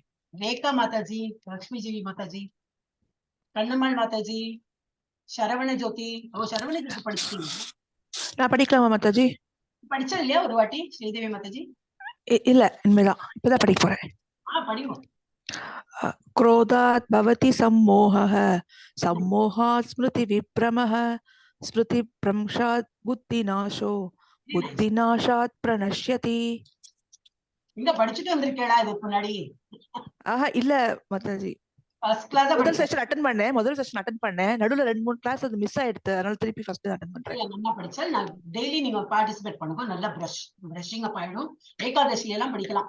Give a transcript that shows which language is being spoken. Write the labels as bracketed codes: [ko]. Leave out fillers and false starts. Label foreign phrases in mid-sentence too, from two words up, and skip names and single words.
[ta] ரேகா மாதாஜி, லக்ஷ்மி ஜிவி மாதாஜி, கண்ணம்மாள் மாதாஜி, சரவண ஜோதி. சரவண ஜோதி படிச்சிட்டீங்க? நான் படிக்கலாமா மாதாஜி? படிச்சா இல்லையா ஒரு வாட்டி ஸ்ரீதேவி மாதாஜி? இல்ல, இனிமேதான், இப்பதான் படிக்க போறேன். படிவோம். [sa] क्रोधात् भवति सम्मोहः, सम्मोहात् स्मृति विभ्रमः, स्मृति भ्रंशात् बुद्धिनाशो, बुद्धिनाशात् प्रणश्यति. [ta] இங்க படிச்சுட்டு வந்திருக்கேடா இதுக்கு முன்னாடி? இல்ல மாதாஜி, முதல் [en] session attend [ta] பண்ணேன். நடுவுல 2-3 கிளாஸ் அது மிஸ் ஆயிடுச்சு. அதனால திருப்பி [en] first attend [ta] பண்றேன். நல்லா படிச்சா நான் டெய்லி நீங்க பார்ட்டிசிபேட் பண்ணுங்க. நல்லா [en] brushing up [ta] ஆயிடும். ஏகாதசி எல்லாம் படிக்கலாம்.